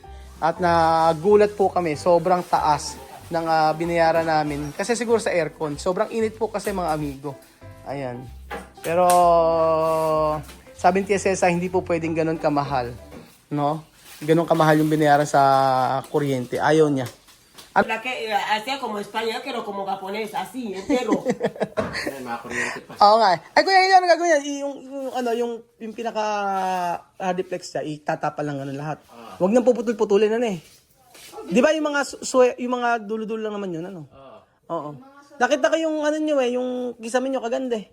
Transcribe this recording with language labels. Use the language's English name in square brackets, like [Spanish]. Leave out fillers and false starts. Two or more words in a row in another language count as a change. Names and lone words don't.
[Filipino] At nagulat po kami, sobrang taas ng binayaran namin. Kasi siguro sa aircon, sobrang init po kasi mga amigo. Ayan. Pero sabi ni Tia Cesa, hindi po pwedeng ganun kamahal. No? Ganun kamahal yung binayaran sa kuryente. Ayaw niya. [Spanish] La que hacía como español, pero como japonés, así, entero. [Filipino] Ay, mga kuryente pa. Oo nga. Ay kuya, yun ang gagawin yan. Yung pinaka hardiplex siya, itatapa lang lahat. Huwag nang puputol-putulin eh. Di ba yung mga dulo-dulo lang naman yun, Oo. Nakita ko yung nyo yung kisame nyo kaganda eh.